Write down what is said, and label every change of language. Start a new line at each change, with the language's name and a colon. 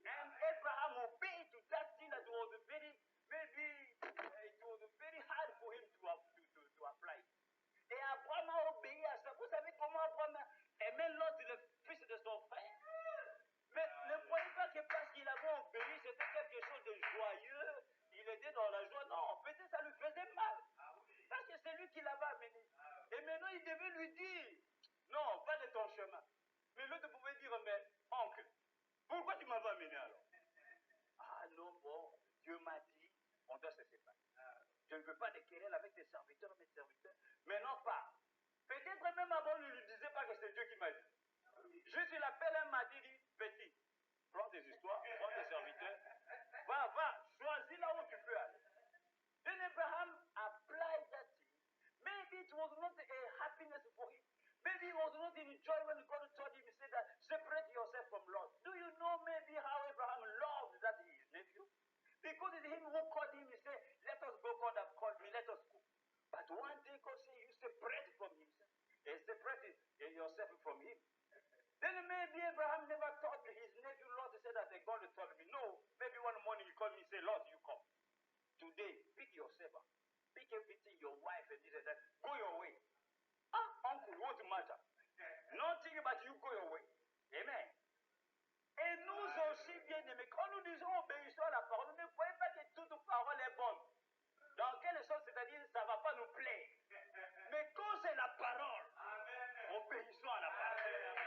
English: And Abraham obeyed to that thing that was very, maybe it was very hard for him to apply.
French: Et Abraham a obéi à ça. Vous savez comment Abraham aimait l'autre, le fils de son frère? Mais ne croyez pas que parce qu'il avait obéi, c'était quelque chose de joyeux, il était dans la joie. Non, peut-être ça lui faisait mal. Parce que c'est lui qui l'avait amené. Et maintenant, il devait lui dire, non, va de ton chemin. Mais l'autre pouvait dire, mais oncle, pourquoi tu m'avais amené alors? Ah non, bon, Dieu m'a dit, on doit se séparer. Je ne veux pas de querelle avec tes serviteurs, mes serviteurs. Mais non pas. Peut-être même avant, ne lui disait pas que c'est Dieu qui m'a dit. Juste, il appelle un matin, il dit, petit, prends tes histoires, prends tes serviteurs, va, choisis là où tu peux aller.
English: Then Abraham applied that thing. Maybe it was not a happiness for him. Maybe he was not in joy when God told him, he said that, separate yourself from Lot. Do you know maybe how Abraham loved that his nephew? Because it's him who called him, he said, let us go, God has called me, let us go. But one day God said, you separate from himself. And separate yourself from him. Then maybe Abraham never thought his nephew Lot said that God told me. No, maybe one morning he called me and said, Lot, you come. Today, pick yourself up. Pick everything, your wife and this and that. Go your way. Ah, uncle, what matter? Nothing but you go your way. Amen.
French: Et nous aussi, bien aimés, quand nous disons obéissons à la parole, ne croyez pas que toute parole est bonne. Dans quelle sorte, c'est-à-dire, ça ne va pas nous plaire. Mais quand c'est la parole, obéissons à la parole.